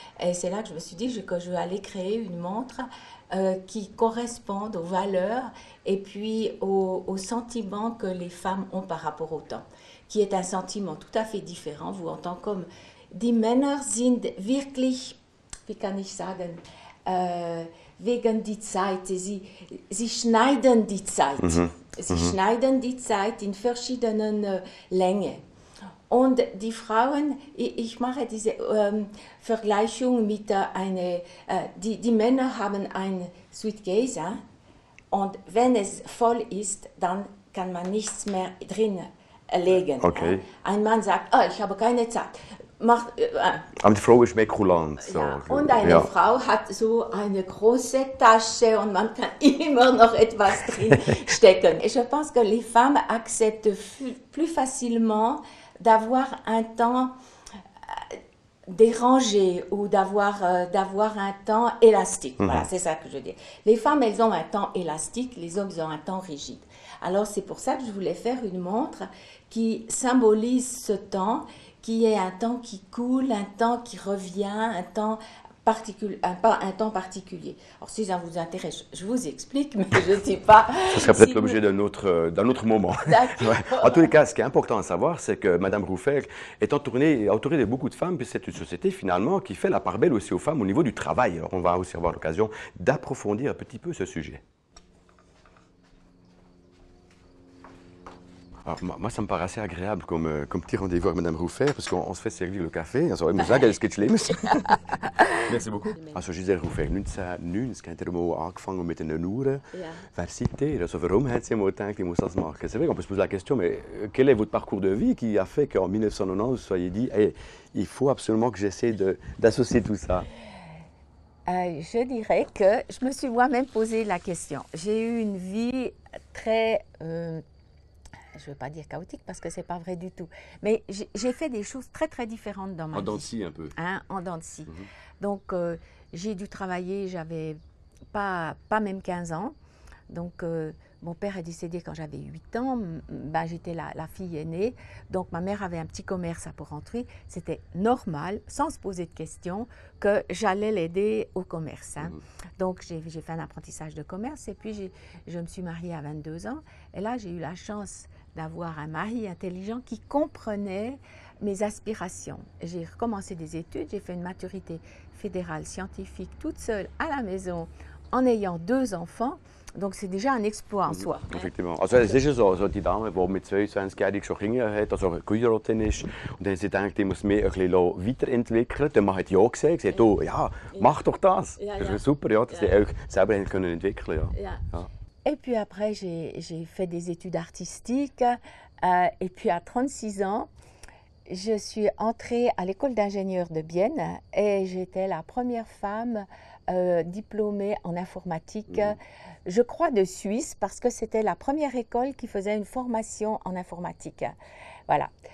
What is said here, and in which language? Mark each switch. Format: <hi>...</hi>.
<fr>Et c'est là que je me suis dit que je vais aller créer une montre qui corresponde aux valeurs et puis aux sentiments que les femmes ont par rapport au temps, qui est un sentiment tout à fait différent. Vous entendez comme</fr> <de>« Die Männer sind wirklich », wie kann ich sagen, wegen die Zeit, sie schneiden die Zeit. Sie schneiden die Zeit in verschiedenen Längen. Und die Frauen, ich mache diese Vergleichung mit die Männer haben ein Suitcase und wenn es voll ist, dann kann man nichts mehr drin legen. Okay. Ein Mann sagt, ich habe keine Zeit. Aber die Frau ist mehr kulant. So. Ja, und eine Frau hat so eine große Tasche und man kann immer noch etwas drin stecken.</de> <fr>Et je pense que les femmes acceptent plus facilement d'avoir un temps dérangé ou d'avoir un temps élastique. Voilà, c'est ça que je dis. Les femmes, elles ont un temps élastique, les hommes, ils ont un temps rigide. Alors c'est pour ça que je voulais faire une montre qui symbolise ce temps, qui est un temps qui coule, un temps qui revient, un temps particulier. Alors si ça vous intéresse, je vous explique, mais je ne sais pas. Ce serait peut-être l'objet d'un autre moment. Ouais. En tous les cas, ce qui est important à savoir, c'est que Mme Rufer est entourée de beaucoup de femmes, puis c'est une société finalement qui fait la part belle aussi aux femmes au niveau du travail. Alors, on va aussi avoir l'occasion d'approfondir un petit peu ce sujet. Alors, moi, ça me paraît assez agréable comme petit rendez-vous avec Mme Rufer, parce qu'on se fait servir le café.</fr> <de>Also, ich muss sagen, es geht schlimm.</de> <fr>Merci beaucoup.</fr> <de>Also, Gisèle Rufer, 1990 hat er angefangen mit den Uhren. Ja. Vers citer, also, warum hat sie mal gedacht, ich muss das machen?</de> <fr>C'est vrai qu'on peut se poser la question, mais quel est votre parcours de vie qui a fait qu'en 1990, vous soyez dit, hey, il faut absolument que j'essaie d'associer tout ça? Je dirais que je me suis moi-même posé la question. J'ai eu une vie très... je ne veux pas dire chaotique parce que ce n'est pas vrai du tout. Mais j'ai fait des choses très très différentes dans ma vie. En dents de scie un peu. En dents de scie. Donc j'ai dû travailler, j'avais pas même 15 ans. Donc mon père est décédé quand j'avais 8 ans. J'étais la fille aînée. Donc ma mère avait un petit commerce à Porrentruy. C'était normal, sans se poser de questions, que j'allais l'aider au commerce. Donc j'ai fait un apprentissage de commerce et puis je me suis mariée à 22 ans. Et là j'ai eu la chance d'avoir un mari intelligent qui comprenait mes aspirations. J'ai recommencé des études, j'ai fait une maturité fédérale scientifique toute seule à la maison en ayant 2 enfants. Donc c'est déjà un exploit en soi. Effectivement.</fr> <de>Also es ist ja so, die Dame, die mit 22-jährig schon Kinder hat, also geheiratet ist, und dann hat sie gedacht, ich muss mich ein bisschen weiterentwickeln. Der Mann hat ja gesagt, oh, ja, mach doch das. Das ist super, ja, dass sie auch selber können entwickeln können. Ja. Ja.</de> <fr>Et puis après, j'ai fait des études artistiques. Et puis à 36 ans, je suis entrée à l'école d'ingénieurs de Bienne et j'étais la première femme diplômée en informatique, je crois de Suisse, parce que c'était la première école qui faisait une formation en informatique. Voilà.</fr>